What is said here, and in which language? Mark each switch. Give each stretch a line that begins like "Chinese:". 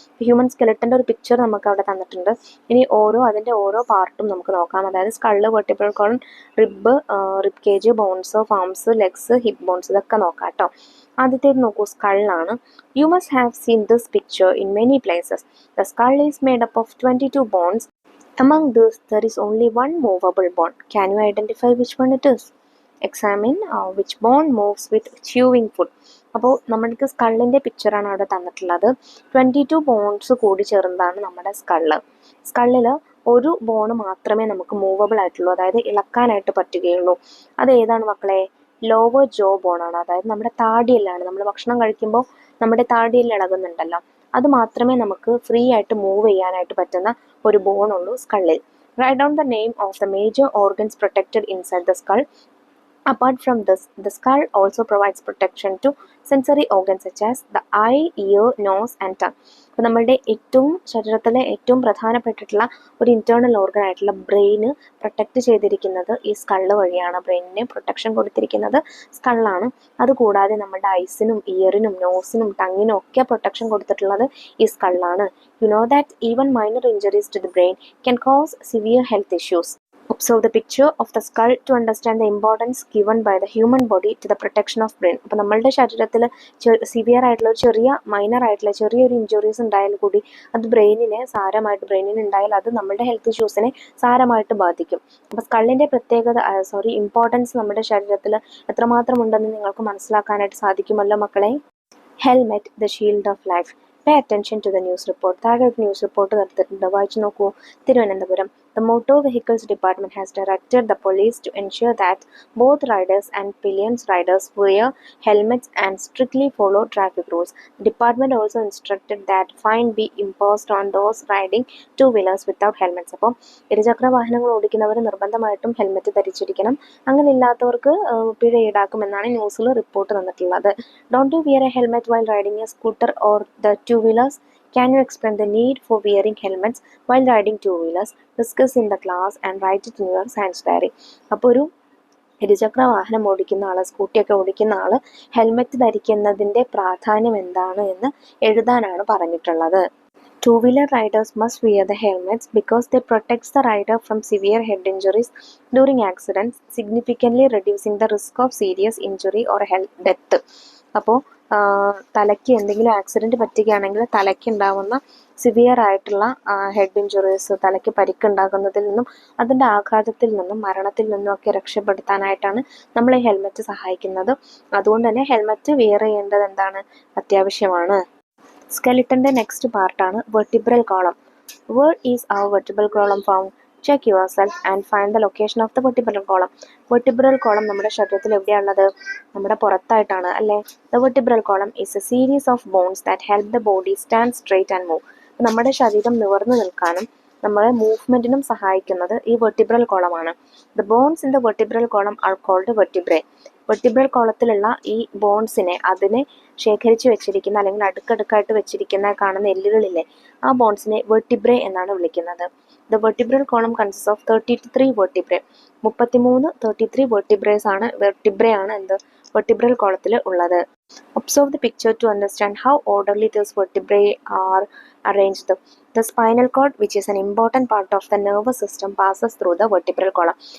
Malayalam: Human സ്കെലിട്ടൻ്റെ ഒരു picture നമുക്ക് അവിടെ തന്നിട്ടുണ്ട്. ഇനി അതിൻ്റെ ഓരോ പാർട്ടും നമുക്ക് നോക്കാം. അതായത് skull, vertebral column, rib cage, bones of arms, legs, hip bones, ഇതൊക്കെ നോക്കാം കേട്ടോ. ആദ്യത്തേത് നോക്കൂ, സ്കള്ളാണ്.
English: You must have seen this picture in many places. The skull is made up of 22 bones. Among these, there is only one movable bone. Can you identify which one it is? Examine which bone moves with chewing food.
Malayalam: അപ്പോൾ നമ്മൾക്ക് സ്കള്ളിൻ്റെ പിക്ചറാണ് അവിടെ തന്നിട്ടുള്ളത്. 22 bones കൂടി ചേർന്നതാണ് നമ്മുടെ skull. സ്കള്ളിൽ ഒരു born മാത്രമേ നമുക്ക് മൂവബിൾ ആയിട്ടുള്ളൂ, അതായത് ഇളക്കാനായിട്ട് പറ്റുകയുള്ളൂ. അത് ഏതാണ് മക്കളെ? ലോവർ ജോ ബോണാണ്. അതായത് നമ്മുടെ താടിയെല്ലാണ്. നമ്മൾ ഭക്ഷണം കഴിക്കുമ്പോൾ നമ്മുടെ താടിയെല്ല് ഇളകുന്നുണ്ടല്ലോ, അത് മാത്രമേ നമുക്ക് ഫ്രീ ആയിട്ട് മൂവ് ചെയ്യാനായിട്ട് പറ്റുന്ന ഒരു ബോണുള്ളൂ സ്കള്ളിൽ.
English: Write down the name of the major organs protected inside the skull. Apart from this, the skull also provides protection to sensory organs such as the eye, ear, nose and tongue.
Malayalam: അപ്പോൾ നമ്മളുടെ ശരീരത്തിലെ ഏറ്റവും പ്രധാനപ്പെട്ടിട്ടുള്ള ഒരു internal organ ആയിട്ടുള്ള ബ്രെയിന് protect ചെയ്തിരിക്കുന്നത് ഈ skull വഴിയാണ്. ബ്രെയിനിന് protection കൊടുത്തിരിക്കുന്നത് സ്കള്ളാണ്. അതുകൂടാതെ നമ്മുടെ ഐസിനും ഇയറിനും നോസിനും ടങ്ങിനും ഒക്കെ പ്രൊട്ടക്ഷൻ കൊടുത്തിട്ടുള്ളത് ഈ സ്കള്ളാണ്.
English: You know that even minor injuries to the brain can cause severe health issues. Observe the picture of the skull to understand the importance given by the human body to the protection of brain.
Malayalam: അപ്പോൾ നമ്മളുടെ ശരീരത്തിൽ severe ആയിട്ടുള്ള minor ആയിട്ടുള്ള ചെറിയൊരു injuries ഉണ്ടായാൽ കൂടി അത് ബ്രെയിനിന് ഉണ്ടായാൽ അത് നമ്മുടെ ഹെൽത്ത് ഇഷ്യൂസിനെ സാരമായിട്ട് ബാധിക്കും. അപ്പോൾ സ്കള്ളിൻ്റെ ഇമ്പോർട്ടൻസ് നമ്മുടെ ശരീരത്തിൽ എത്രമാത്രം ഉണ്ടെന്ന് നിങ്ങൾക്ക് മനസ്സിലാക്കാനായിട്ട് സാധിക്കുമല്ലോ മക്കളെ.
English: Helmet, the shield of life. Pay attention to the news report.
Malayalam: താഴെ ഒരു ന്യൂസ് റിപ്പോർട്ട് നടത്തിയിട്ടുണ്ട്, വായിച്ചു നോക്കൂ. Thiruvananthapuram.
English: The Motor Vehicles Department has directed the police to ensure that both riders and pillion riders wear helmets and strictly follow traffic rules. The department also instructed that fine be imposed on those riding two-wheelers without helmets.
Malayalam: അപ്പോൾ ഇരുചക്ര വാഹനങ്ങൾ ഓടിക്കുന്നവർ നിർബന്ധമായിട്ടും helmet ധരിച്ചിരിക്കണം. അങ്ങനെ ഇല്ലാത്തവർക്ക് പിഴ ഈടാക്കുമെന്നാണ് ന്യൂസിൽ report തന്നിട്ടുള്ളത്.
English: Don't you wear a helmet while riding a scooter or the two-wheelers? Can you explain the need for wearing helmets while riding two-wheelers? Discuss in the class and write it in your science diary.
Malayalam: അപ്പോൾ ഒരു ഇരുചക്ര വാഹനം ഓടിക്കുന്ന ആൾ, സ്കൂട്ടിയൊക്കെ ഓടിക്കുന്ന ആൾ helmet ധരിക്കുന്നതിൻ്റെ പ്രാധാന്യം എന്താണ് എന്ന് എഴുതാനാണ് പറഞ്ഞിട്ടുള്ളത്.
English: Two-wheeler riders must wear the helmets because they protect the rider from severe head injuries during accidents, significantly reducing the risk of serious injury or death.
Malayalam: അപ്പോൾ തലയ്ക്ക് എന്തെങ്കിലും ആക്സിഡൻറ്റ് പറ്റുകയാണെങ്കിൽ തലയ്ക്കുണ്ടാവുന്ന സിവിയർ ആയിട്ടുള്ള ഹെഡ് ഇഞ്ചുറീസ്, തലയ്ക്ക് പരിക്കുണ്ടാകുന്നതിൽ നിന്നും അതിൻ്റെ ആഘാതത്തിൽ നിന്നും മരണത്തിൽ നിന്നും ഒക്കെ രക്ഷപ്പെടുത്താനായിട്ടാണ് നമ്മൾ ഈ ഹെൽമെറ്റ് സഹായിക്കുന്നത്. അതുകൊണ്ട് തന്നെ ഹെൽമെറ്റ് വെയർ ചെയ്യേണ്ടത് അത്യാവശ്യമാണ്. സ്കെലിട്ടൻ്റെ നെക്സ്റ്റ് പാർട്ടാണ് vertebral column.
English: Where is our vertebral column found? Check yourself and find the location of the vertebral column.
Malayalam: Vertebral column നമ്മുടെ ശരീരത്തിൽ എവിടെയാണുള്ളത്? നമ്മുടെ പുറത്തായിട്ടാണ് അല്ലേ?
English: The vertebral column is a series of bones that help the body stand straight and move.
Malayalam: നമ്മുടെ ശരീരം നിവർന്നു നിൽക്കാനും നമ്മളെ മൂവ്മെൻറ്റിനും സഹായിക്കുന്നത് ഈ vertebral കോളമാണ്.
English: The bones in the vertebral column are called vertebrae.
Malayalam: Vertebral കോളത്തിലുള്ള ഈ ബോൺസിനെ, അതിനെ ശേഖരിച്ച് വെച്ചിരിക്കുന്ന അല്ലെങ്കിൽ അടുക്കടുക്കായിട്ട് വെച്ചിരിക്കുന്ന കാണുന്ന എല്ലുകളില്ലേ, ആ ബോൺസിനെ വെർട്ടിബ്രേ എന്നാണ് വിളിക്കുന്നത്.
English: The vertebral column consists of 33 vertebrae.
Malayalam: 33 vertebrae ആണ് വെർട്ടിബ്രൽ കോളത്തിൽ ഉള്ളത്.
English: Observe the picture to understand how orderly these vertebrae are arranged. The spinal cord, which is an important part of the nervous system, passes through the vertebral column.